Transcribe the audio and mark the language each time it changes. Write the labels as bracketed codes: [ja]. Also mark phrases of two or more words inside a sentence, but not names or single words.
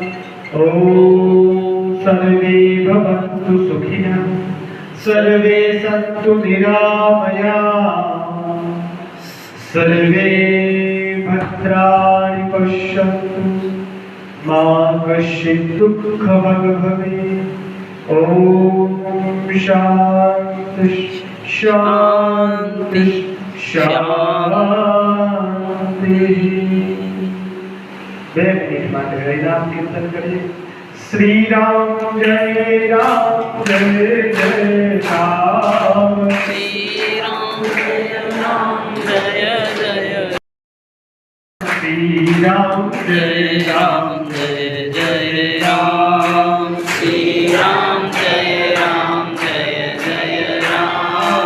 [sa] ॐ सर्वे भवन्तु सुखिनः सर्वे सन्तु निरामयाः सर्वे भद्राणि पश्यन्तु मा कश्चित् दुःखभाग् भवेत्। ॐ शान्ति शान्ति शान्ति। [gu] 2 मिनिट માટે હરિનામ કીર્તન કરીએ। [hi] श्री राम जय जय राम। श्री राम जय राम जय जय श्री राम जय राम जय जय राम। श्री राम जय राम जय जय राम।